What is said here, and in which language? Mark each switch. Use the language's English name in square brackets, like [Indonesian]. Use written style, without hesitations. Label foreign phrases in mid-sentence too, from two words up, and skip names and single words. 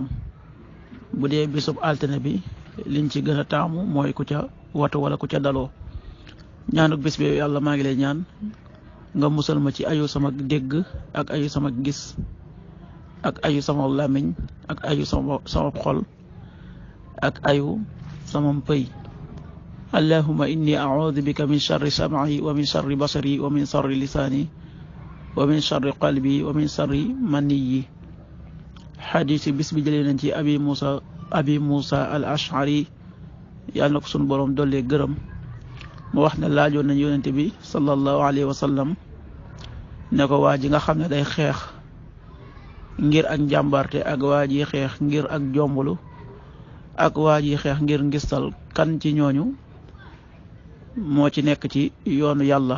[Wolof] bu dee bisub altine bi liñ ci gën a taamu mooy ku ca watu wala ku ca daloo. ñaanuk bis bi yàlla maa ngi lay ñaan nga musal ma ci ayu sama dégg ak ayu sama gis ak ayu sama làmmiñ ak ayu sama xol ak ayu sama mpëy. [Arabic] اللهم إني أعوذ بك من شر سمعي ومن شر بصري ومن شر لساني ومن شر قلبي ومن شر منيي. [Wolof] xadiisi bis bi jëlee nañ ci abi Musa al ashari yàlla na ko sunu boroom dollee gërëm mu wax ne laajoon nañ yonente bi [Arabic] صلى الله عليه وسلم [Wolof] ne ko waa ji nga xam ne day xeex ngir ak njàmbarte ak waa ji xeex ngir ak jombulu ak waa ji xeex ngir ngistal kan ci ñooñu moo ci nekk ci yoonu yàlla.